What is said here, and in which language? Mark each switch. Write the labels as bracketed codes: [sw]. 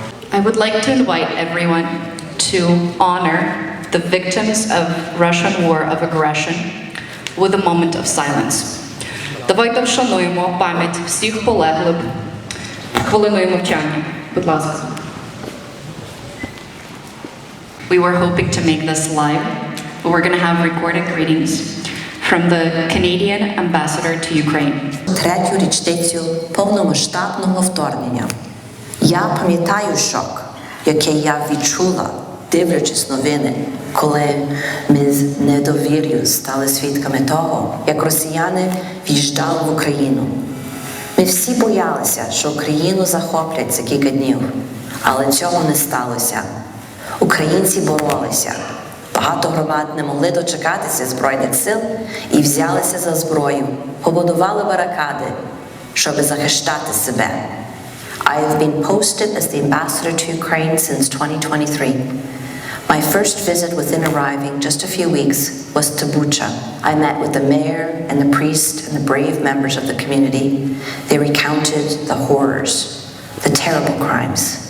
[en] I would like to invite everyone to honor the victims of Russian war of aggression with a moment of silence. [uk] Давайте вшануємо пам'ять всіх полеглих хвилиною мовчання. Будь ласка. [en] We were hoping to make this live, but we're going to have recorded greetings from the Canadian ambassador to Ukraine. [uk] Третю річницю повномасштабного вторгнення. Я пам'ятаю шок, який я відчула, дивлячись новини, коли ми з недовір'ю стали свідками того, як росіяни в'їжджали в Україну. Ми всі боялися, що Україну захоплять за кілька днів, але цього не сталося. Українці боролися. Багато громад не могли дочекатися Збройних сил і взялися за зброю, побудували барикади, щоб захищати себе. [en] I have been posted as the ambassador to Ukraine since 2023. My first visit within arriving just a few weeks was to Bucha. I met with the mayor and the priest and the brave members of the community. They recounted the horrors, the terrible crimes.